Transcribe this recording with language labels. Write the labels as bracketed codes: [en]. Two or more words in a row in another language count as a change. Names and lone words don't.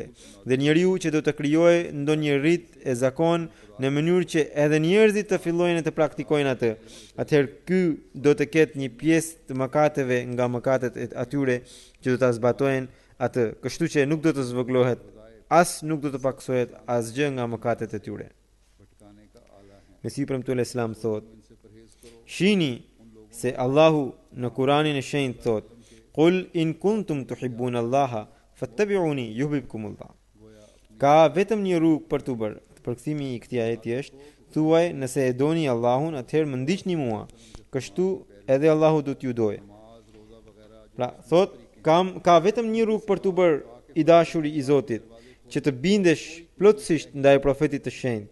[sq] Dhe njeriu që do të krijojë ndonjë rit e zakon në mënyrë që edhe njerëzit të fillojnë të praktikojnë atë, atëherë ky do të ketë një pjesë të mëkateve nga mëkatet e atyre që do ta zbatojnë atë. Kështu që nuk do të zvoglohet, as nuk do të paksohet asgjë nga mëkatet e tyre. [ur] بھٹکانے کا آلہ ہے. [sq] Mesiu premtuar Islam thot: Shini se Allahu në Kuranin e shenjtë thot: [ar] قل إن كنتم تحبون الله فاتبعوني يحببكم الله. [sq] Ka vetëm një rrugë për të bërë. Përkthimi i këtij ajeti është: Thuaj, nëse e doni Allahun, atëherë më ndiqni mua. Kështu edhe Allahu do t'ju dojë. Pra, thot, ka vetëm një rrugë për të bërë i dashuri i Zotit, që të bindesh plotësisht ndaj profetit të shenjtë.